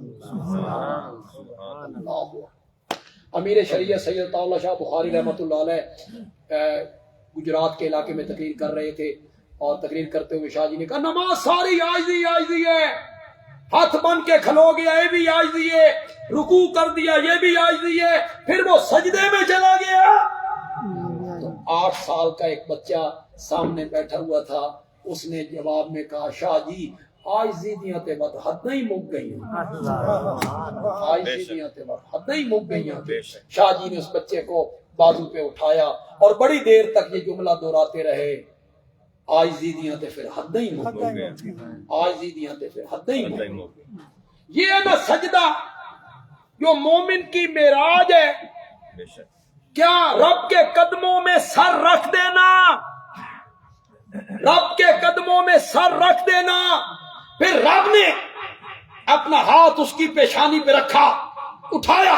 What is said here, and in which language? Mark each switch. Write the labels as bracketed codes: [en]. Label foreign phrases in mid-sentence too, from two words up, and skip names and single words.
[ur] امیر شریعت سید اللہ شاہ بخاری رحمۃ اللہ علیہ گجرات کے علاقے میں تقریر کر رہے تھے، اور تقریر کرتے ہوئے شاہ جی نے کہا نماز ساری عاجزی ہے. ہاتھ بن کے کھلو گیا یہ بھی عاجزی ہے، رکوع کر دیا یہ بھی عاجزی ہے، پھر وہ سجدے میں چلا گیا. تو 8 سال کا ایک بچہ سامنے بیٹھا ہوا تھا، اس نے جواب میں کہا شاہ جی [pa] عاجزی دیاں تے ود حد نہیں مک گئی، عاجزی دیاں تے ود حد نہیں مک گئی. [ur] شاہ جی نے اس بچے کو بازو پہ اٹھایا اور بڑی دیر تک یہ جملہ دہراتے رہے، [pa] عاجزی دیاں تے پھر حد نہیں مک گئی، عاجزی دیاں تے پھر حد نہیں مک گئی. [ur] یہ ہے نا سجدہ جو مومن کی معراج ہے. کیا رب کے قدموں میں سر رکھ دینا، رب کے قدموں میں سر رکھ دینا، پھر رب نے اپنا ہاتھ اس کی پیشانی پہ رکھا، اٹھایا.